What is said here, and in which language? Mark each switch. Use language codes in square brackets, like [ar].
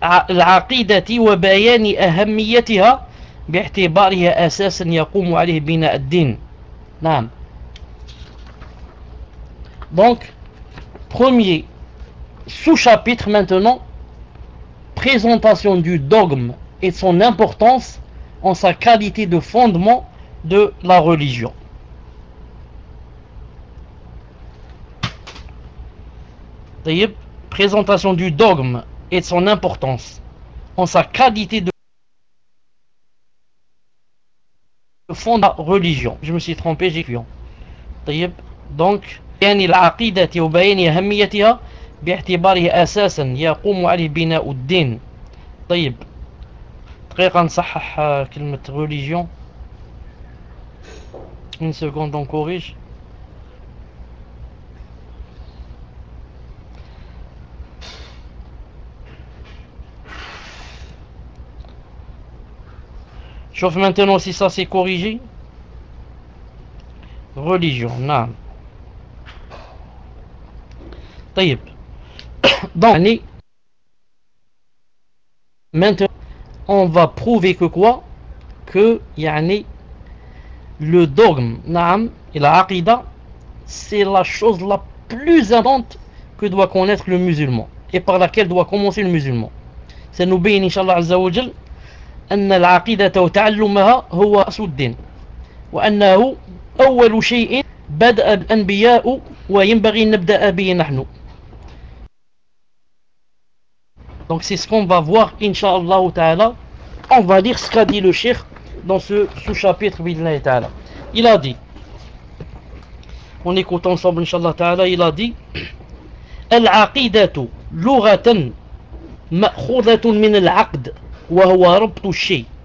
[ar] العقيدة وبيان أهميتها باعتبارها أساسا يقوم عليه بناء الدين. نعم. [fr] Donc, premier sous-chapitre maintenant, présentation du dogme et de son importance en sa qualité de fondement de la religion. [ar] طيب, [fr] présentation du dogme et de son importance en sa qualité de fond de la religion. Je me suis trompé, j'ai cru. Donc, [ar] يعني العقيدة وبيان أهميتها باعتبارها أساسا يقوم عليه بناء الدين. طيب. دقيقة نصحح كلمة religion. [fr] Une seconde, on corrige. Chauffe maintenant si ça s'est corrigé. Religion, naam. Tayyib. Donc, maintenant, on va prouver que quoi? Que, yani, le dogme, naam, et la aqida, c'est la chose la plus importante que doit connaître le musulman et par laquelle doit commencer le musulman. Ça nous bénit, Inch'Allah Azza wa Jal. [ar] أن العقيدة وتعلمها هو أصل الدين وأنه أول شيء بدأ الأنبياء وينبغي أن نبدأ به نحن. [fr] Donc c'est ce qu'on va voir inshallah ta'ala. On va lire ce qu'a dit le Cheikh dans ce sous-chapitre bidnaï ta'ala. Il a dit, on écoute ensemble inshallah ta'ala, il a dit [ar] العقيدة لغة مأخوذة من العقد وهو ربط الشيء.